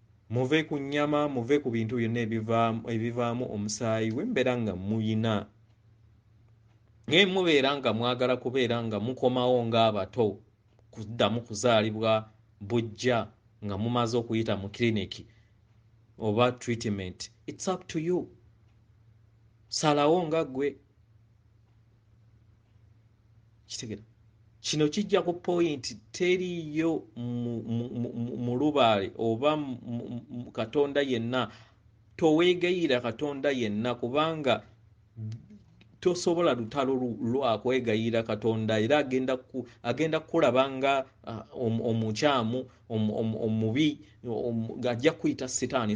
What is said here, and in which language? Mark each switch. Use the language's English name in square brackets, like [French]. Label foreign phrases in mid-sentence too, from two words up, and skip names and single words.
[Ganda] Muve ku nnyama, muve ku bintu byonna ebivaamu, ebivaamu omusaayi, we mbeera nga muyina. Naye mubeera nga mwagala kubeera nga mukomawo ng'abato, kuddamu kuzaalibwa bujja nga mumaze okuyita mu kiriniki oba treatment. [English] It's up to you. [Ganda] Salawo nga ggwe. Kitegera? Kino kijja ku point, teriiyo mu, mu, mu, mu, mu lubaale oba mu, mu, mu Katonda yenna. Toweegayirira Katonda yenna kubanga tosobola lutalo lu-, lwa kwegayirira Katonda, era agenda ku, agenda kukulaba nga, ah, omu-, omukyamu, omu-, omu-, omubi, omu-, ng'ajja kuyita Setaani.